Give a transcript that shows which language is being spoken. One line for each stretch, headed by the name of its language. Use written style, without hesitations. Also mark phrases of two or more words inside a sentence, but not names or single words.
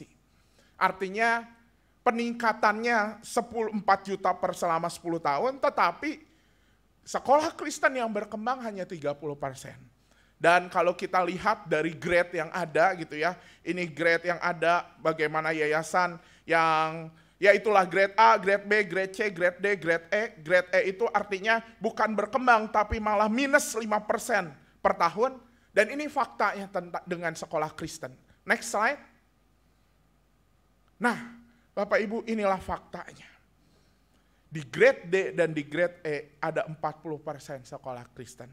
Indonesian: Artinya peningkatannya 4 juta per selama 10 tahun, tetapi sekolah Kristen yang berkembang hanya 30%. Dan kalau kita lihat dari grade yang ada gitu ya, ini grade yang ada bagaimana yayasan yang ya itulah grade A, grade B, grade C, grade D, grade E. Grade E itu artinya bukan berkembang tapi malah minus 5% per tahun. Dan ini faktanya dengan sekolah Kristen.
English: Next slide.
Indonesian: Nah, Bapak Ibu, inilah faktanya. Di grade D dan di grade E ada 40% sekolah Kristen.